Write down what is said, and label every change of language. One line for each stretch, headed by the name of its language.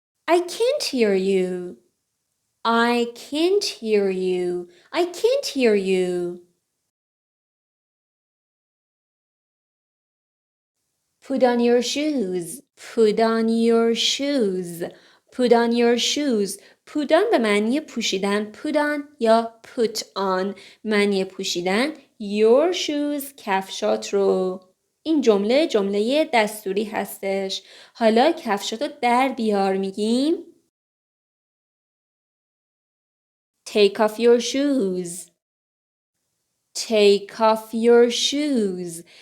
English: I can't hear you. I can't hear you. I can't hear you. Put on your shoes. Put on your shoes. Put on your shoes. Put on
Persian: به معنی پوشیدن.
English: Put on یا put on
Persian: معنی پوشیدن.
English: Your shoes
Persian: کفشات رو. این جمله دستوری هستش. حالا کفشاتو در بیار میگیم.
English: Take off your shoes. Take off your shoes.